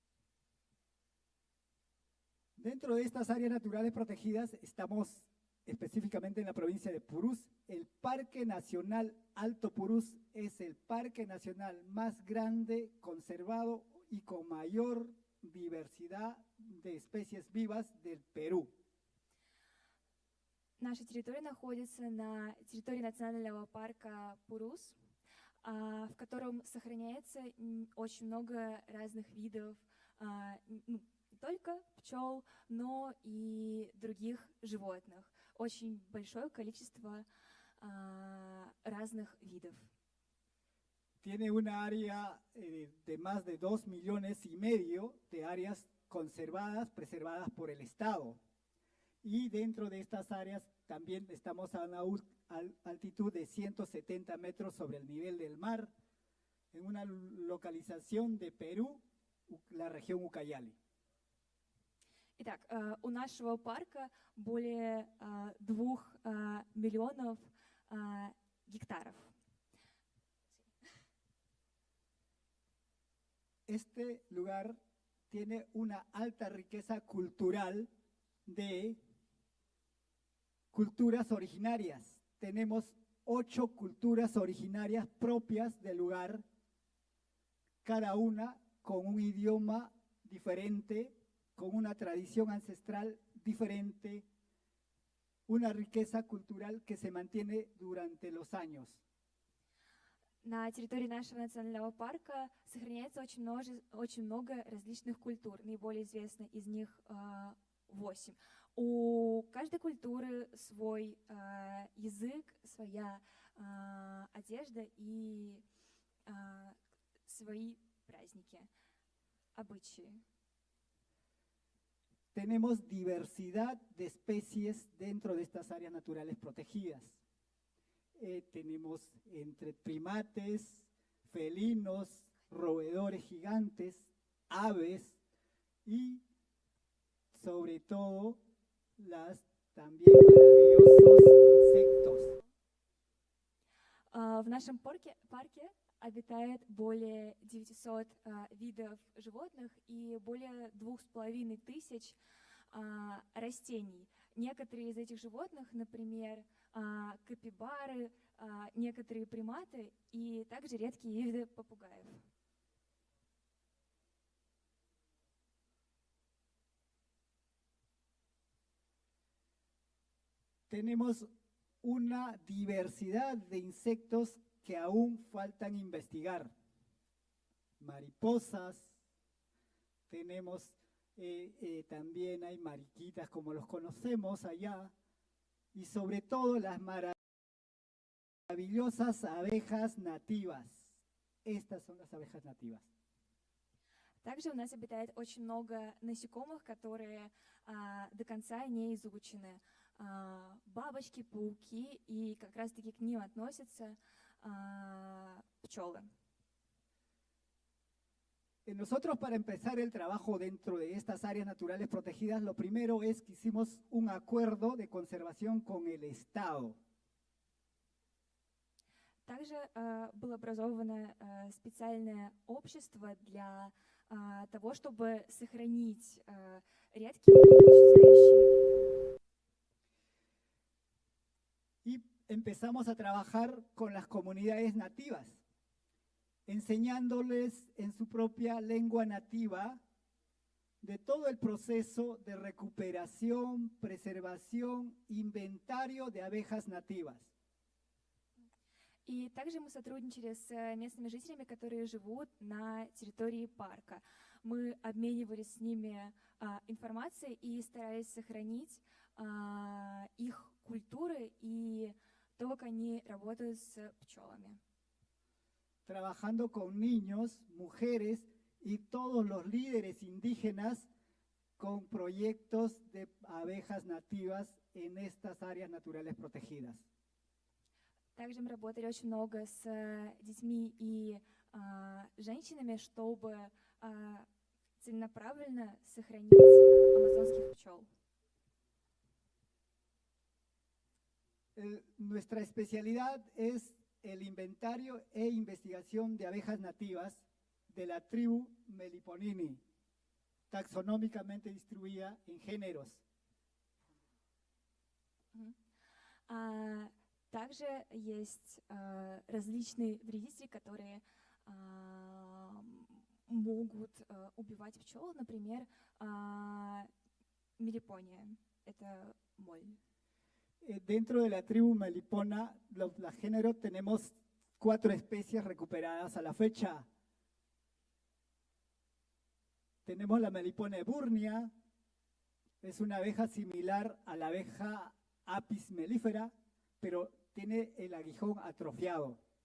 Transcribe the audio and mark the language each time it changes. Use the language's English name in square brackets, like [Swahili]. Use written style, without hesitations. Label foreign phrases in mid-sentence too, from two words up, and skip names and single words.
[Spanish] Dentro de estas áreas naturales protegidas estamos específicamente en la provincia de Purús. El Parque Nacional Alto Purús es el parque nacional más grande, conservado y con mayor diversidad de especies vivas del Перу. [Russian] Наша территория находится на территории национального парка Пурус. в котором сохраняется очень много разных видов, не только пчел, но и других животных. Очень большое количество разных видов. [Spanish] Tiene una área de más de 2,5 millones de áreas conservadas, preservadas por el Estado. Y dentro de estas áreas también estamos a una altitud de 170 metros sobre el nivel del mar, en una localización de Perú, la región Ucayali. [Russian] Итак, у нашего парка более 2 миллионов гектаров. [Spanish] Este lugar tiene una alta riqueza cultural de culturas originarias. Tenemos 8 culturas originarias propias del lugar, cada una con un idioma diferente, con una tradición ancestral diferente, una riqueza cultural que se mantiene durante los años. [Russian] На территории нашего национального парка сохраняется очень много различных культур. Наиболее известны из них 8. У каждой культуры свой язык, своя одежда и свои праздники, обычаи. [Spanish] Tenemos diversidad de especies dentro de estas áreas naturales protegidas. Tenemos entre primates, felinos, roedores gigantes, aves y sobre todo las también maravillosos insectos. [Russian] В нашем парке обитает более 900 видов животных и более 2500 растений. Некоторые из этих животных, например, капибары, некоторые приматы и также редкие виды попугаев. [Spanish] Tenemos una diversidad de insectos que aún faltan investigar. Mariposas, tenemos también hay mariquitas como los conocemos allá, y sobre todo las maravillosas abejas nativas. Estas son las abejas nativas. [Russian] Также у нас обитает очень много насекомых, которые до конца не изучены. Бабочки, пауки, и как раз-таки к ним относятся пчелы. [Spanish] Nosotros, para empezar el trabajo dentro de estas áreas naturales protegidas, lo primero es que hicimos un acuerdo de conservación con el Estado. [Russian] Также было образовано специальное общество для того, чтобы сохранить редкие и исчезающие. [Spanish] Y empezamos a trabajar con las comunidades nativas, enseñándoles en su propia lengua nativa de todo el proceso de recuperación, preservación, inventario de abejas nativas. [Russian] И также мы сотрудничали с местными жителями, которые живут на территории парка. Мы обменивались с ними информацией и старались сохранить их культуры и то, как они работают с пчелами. [Spanish] Trabajando con niños, mujeres y todos los líderes indígenas con proyectos de abejas nativas en estas áreas naturales protegidas. [Russian] Также мы работали очень много с детьми и женщинами, чтобы целенаправленно сохранить амазонских пчел. [Spanish] Nuestra especialidad es el inventario e investigación de abejas nativas de la tribu Meliponini, taxonómicamente distribuida en géneros. [Russian] Также есть различные вредители, которые могут убивать пчел, например, мелипония, это моль. [Spanish] Dentro de la tribu melipona, los géneros tenemos 4 especies recuperadas a la fecha. Tenemos la melipona eburnia, es una abeja similar a la abeja Apis mellifera, pero tiene el aguijón atrofiado.